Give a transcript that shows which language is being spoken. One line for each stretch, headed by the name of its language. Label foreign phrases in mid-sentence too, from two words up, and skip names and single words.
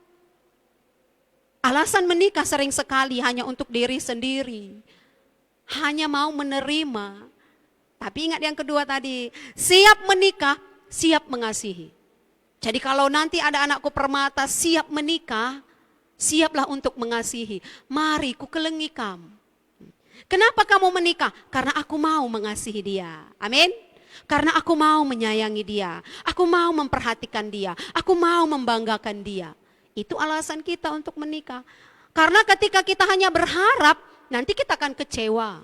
Indonesian: Alasan menikah sering sekali hanya untuk diri sendiri. Hanya mau menerima Tapi ingat yang kedua tadi, siap menikah, siap mengasihi. Jadi kalau nanti ada anakku permata siap menikah, siaplah untuk mengasihi. Mari ku kelengi kamu. Kenapa kamu menikah? Karena aku mau mengasihi dia. Amin. Karena aku mau menyayangi dia. Aku mau memperhatikan dia. Aku mau membanggakan dia. Itu alasan kita untuk menikah. Karena ketika kita hanya berharap, nanti kita akan kecewa.